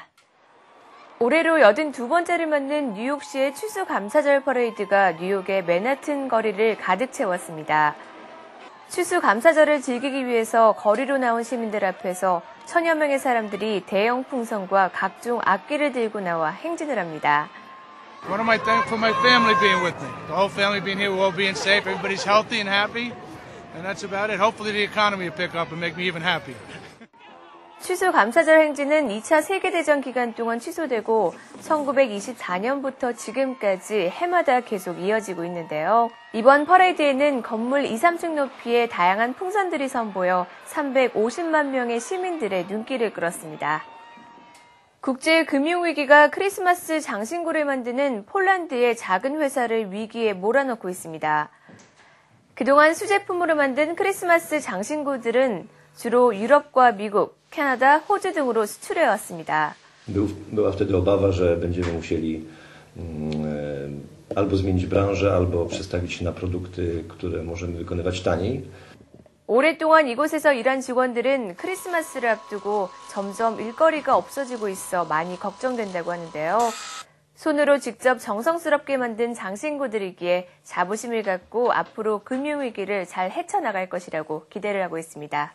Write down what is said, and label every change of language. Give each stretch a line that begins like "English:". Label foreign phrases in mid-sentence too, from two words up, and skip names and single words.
Korean: 올해로 82번째를 맞는 뉴욕시의 추수감사절 퍼레이드가 뉴욕의 맨하튼 거리를 가득 채웠습니다. 추수감사절을 즐기기 위해서 거리로 나온 시민들 앞에서 천여 명의 사람들이 대형 풍선과 각종 악기를 들고 나와 행진을 합니다.
English: What am I thankful for my family being with me? The whole family being here, we're all being safe, everybody's healthy and happy, and that's about it. Hopefully the economy will pick up and make me even happier.
Korean: 추수감사절 행진은 2차 세계대전 기간 동안 취소되고 1924년부터 지금까지 해마다 계속 이어지고 있는데요. 이번 퍼레이드에는 건물 2, 3층 높이의 다양한 풍선들이 선보여 350만 명의 시민들의 눈길을 끌었습니다. 국제금융위기가 크리스마스 장신구를 만드는 폴란드의 작은 회사를 위기에 몰아넣고 있습니다. 그동안 수제품으로 만든 크리스마스 장신구들은 주로 유럽과 미국, 캐나다, 호주 등으로 수출해왔습니다.
Polish: była wtedy obawa, że będziemy musieli albo zmienić branżę, albo przestawić się na produkty, które możemy wykonywać taniej.
Korean: 오랫동안 이곳에서 일한 직원들은 크리스마스를 앞두고 점점 일거리가 없어지고 있어 많이 걱정된다고 하는데요. 손으로 직접 정성스럽게 만든 장신구들이기에 자부심을 갖고 앞으로 금융위기를 잘 헤쳐나갈 것이라고 기대를 하고 있습니다.